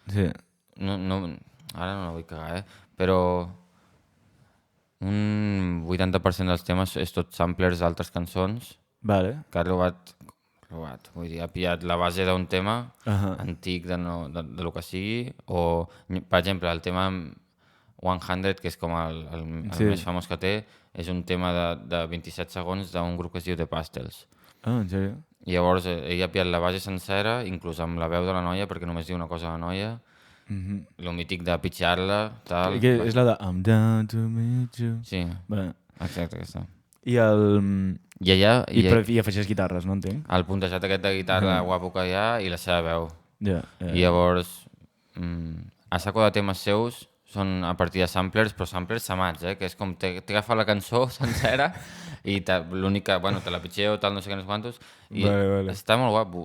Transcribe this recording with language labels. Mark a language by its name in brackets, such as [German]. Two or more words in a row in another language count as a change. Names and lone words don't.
[Catalan] Ara no la vull cagar, però un 80% dels temes és tot samplers d'altres cançons, que ha robat, vull dir, ha pillat la base d'un tema antic de lo que sigui, o, per exemple, el tema 100, que és com el més famós que té, és un tema de 27 segons d'un grup que es diu The Pastels. Ah, en sèrio? I llavors ell ha pillat la base sencera, inclús amb la veu de la noia, perquè només diu una cosa a la noia, lo mític de pitjar-la, tal... És la de [English] I'm down to meet you. [Catalan] Sí, exacte, aquesta. I afegeix guitarres, no entenc? El puntejat aquest de guitarra guapo que hi ha i la seva veu. I llavors, a saco de temes seus són a partir de samplers, però samplers samats, que és com t'agafa la cançó sencera i l'únic que, bueno, te la pitxeo, tal, no sé què, no sé quantos, i està molt guapo.